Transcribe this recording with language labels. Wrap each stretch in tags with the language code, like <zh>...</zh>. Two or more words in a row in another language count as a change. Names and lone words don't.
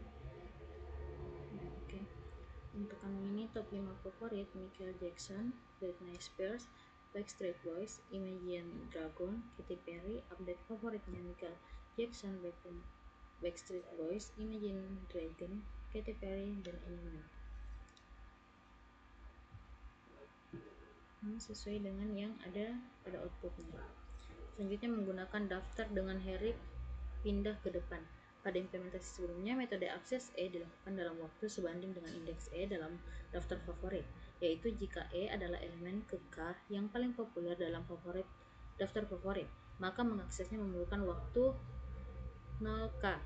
<id>Oke. Untuk kamu ini top 5 favorit: Michael Jackson, Britney Spears, Backstreet Boys, Imagine Dragon, Katy Perry. Update favoritnya Michael Jackson, Backstreet Boys, Imagine Dragon, Katy Perry, dan Eminem. Sesuai dengan yang ada pada outputnya. Selanjutnya menggunakan daftar dengan hierarki pindah ke depan. Pada implementasi sebelumnya, metode akses E dilakukan dalam waktu sebanding dengan indeks E dalam daftar favorit, yaitu jika E adalah elemen ke K yang paling populer dalam daftar favorit, maka mengaksesnya memerlukan waktu 0K.</id>